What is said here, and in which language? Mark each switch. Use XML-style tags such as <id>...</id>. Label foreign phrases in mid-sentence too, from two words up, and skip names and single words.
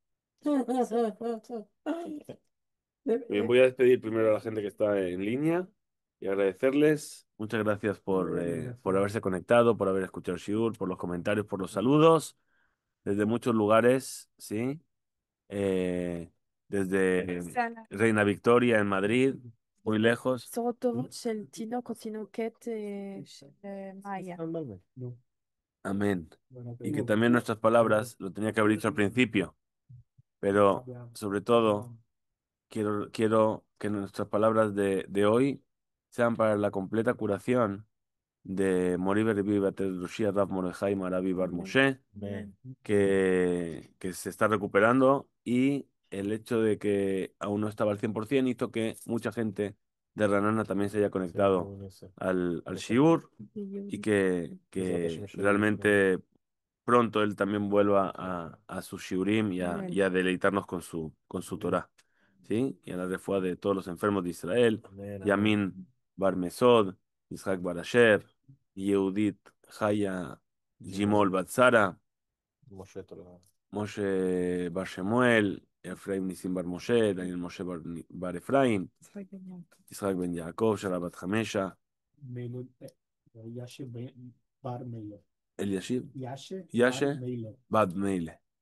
<es>Bien, voy a despedir primero a la gente que está en línea y agradecerles. Muchas gracias por haberse conectado, por haber escuchado Shiur, por los comentarios, por los saludos, desde muchos lugares, ¿sí? Desde Sana. Reina Victoria en Madrid, muy lejos.</es> <he>בשורות טובות של תינוק או תינוקת של מאיה.</he> <es>Amén. Y que también nuestras palabras, lo tenía que haber dicho al principio, pero sobre todo quiero que nuestras palabras de hoy sean para la completa curación de Mori Berbi Batel Roshia Rav Mordechai Maravi Bar Moshe, que se está recuperando, y el hecho de que aún no estaba al 100% hizo que mucha gente de Ranana también se haya conectado al Shiur, y que realmente pronto él también vuelva a su Shiurim y a deleitarnos con su Torah, ¿sí? Y a la refuá de todos los enfermos de Israel, Yamin Bar Mesod, Yitzhak Bar Asher, Yehudit Haya Jimol Batzara, Moshe Bar Shemuel, Efraim Nisim Bar Moshe, Daniel Moshe Bar Efraim, Yitzhak Ben Yaakov, Shara Bat Hamesha, Eliashib, Yashe Bad Meile.</es>